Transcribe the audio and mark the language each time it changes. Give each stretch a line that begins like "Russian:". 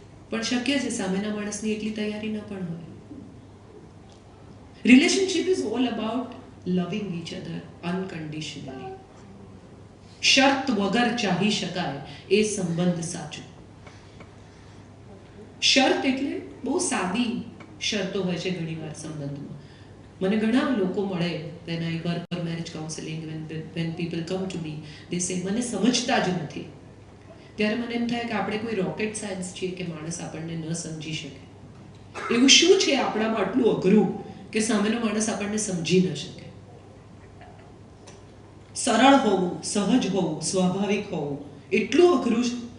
Gujarati: પણ શક્ય છે સામેના માણસની એટલી તૈયારી ન પણ હોય.
English: Relationship is all about loving each other unconditionally.
Gujarati: શર્ત વગર ચાહી શકાય એ સંબંધ સાચો. શરત એટલે બહુ સાદી શરતો હોય છે ઘણીવાર સંબંધમાં. મને ઘણા લોકો મળે,
English: when I work for marriage counseling, when people come to me, they say
Gujarati: મને સમજતા જ નથી. ત્યારે મને એમ થાય કે આપણે કોઈ રોકેટ સાયન્સ છીએ કે માણસ આપણને ન સમજી શકે? એવું શું છે આપણામાં આટલું અઘરું કે સામેનો માણસ આપણને સમજી ન શકે? સરળ હોવું, સહજ હોવું, સ્વાભાવિક હોવું એટલું અઘરું છે.